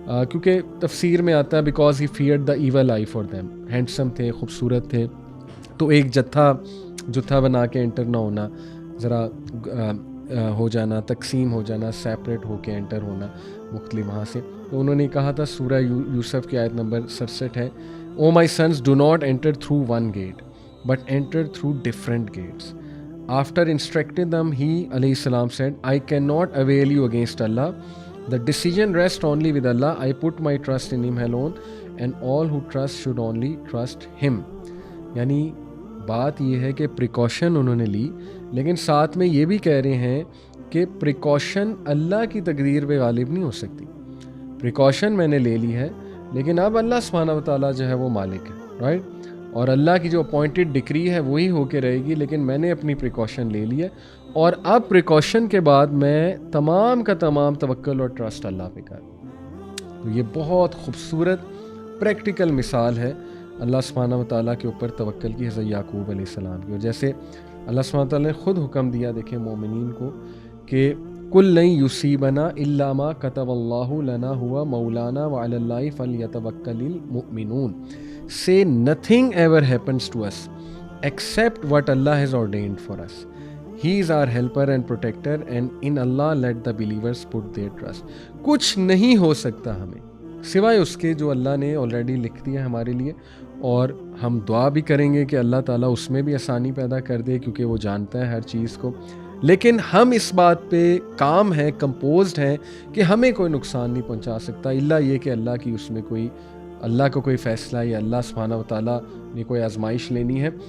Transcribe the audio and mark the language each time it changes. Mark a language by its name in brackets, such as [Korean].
[Urdu] کیونکہ تفسیر میں آتا ہے [English] because he feared the evil eye for them, [Urdu] handsome تھے, خوبصورت تھے, تو ایک جتھا بنا کے انٹر نہ ہونا, ذرا ہو جانا, تقسیم ہو جانا, سیپریٹ ہو کے انٹر ہونا مختلف وہاں سے. تو انہوں نے کہا تھا, سورہ یوسف کی آیت نمبر 67 ہے, [English] O my sons do not enter through one gate but enter through different gates. After instructing them, he alayhi salam said, I cannot avail you against Allah. The decision rests only with Allah. I put my trust in Him alone, and all who trust should only trust Him. [Urdu] یعنی بات یہ ہے کہ precaution انہوں نے لی, لیکن ساتھ میں یہ بھی کہہ رہے ہیں کہ پریکاشن اللہ کی تقدیر پہ غالب نہیں ہو سکتی. پریکاشن میں نے لے لی ہے, لیکن اب اللہ سبحانہ و تعالیٰ جو ہے وہ مالک ہے, رائٹ, اور اللہ کی جو اپوائنٹڈ ڈکری ہے وہی ہو کے رہے گی, لیکن میں نے اپنی پریکاشن لے لی ہے, اور اب پریکاشن کے بعد میں تمام کا تمام توکل اور ٹرسٹ اللہ پہ کر. تو یہ بہت خوبصورت پریکٹیکل مثال ہے اللہ سبحانہ و تعالیٰ کے اوپر توکل کی حضرت یعقوب علیہ السلام کی. اور جیسے اللہ سبحانہ و تعالیٰ نے خود حکم دیا, دیکھیں مومنین کو, کہ [Arabic] کل لن یصیبنا الا ما کتب اللہ لنا ہوا مولانا وعلی اللہ فلیتوکل المؤمنون. [English] Say nothing ever happens to us except what Allah has ordained for us. He is our helper and protector, and in Allah let the believers put their trust. [Urdu] کچھ نہیں ہو سکتا ہمیں سوائے اس کے جو اللہ نے آلریڈی لکھ دیا ہمارے لیے, اور ہم دعا بھی کریں گے کہ اللہ تعالیٰ اس میں بھی آسانی پیدا کر دے, کیونکہ وہ جانتا ہے ہر چیز کو. لیکن ہم اس بات پہ کام ہیں, کمپوزڈ ہیں کہ ہمیں کوئی نقصان نہیں پہنچا سکتا, الا یہ کہ اللہ کی اس میں کوئی, اللہ کو کوئی فیصلہ یا اللہ سبحانہ و تعالیٰ نے کوئی آزمائش لینی ہے.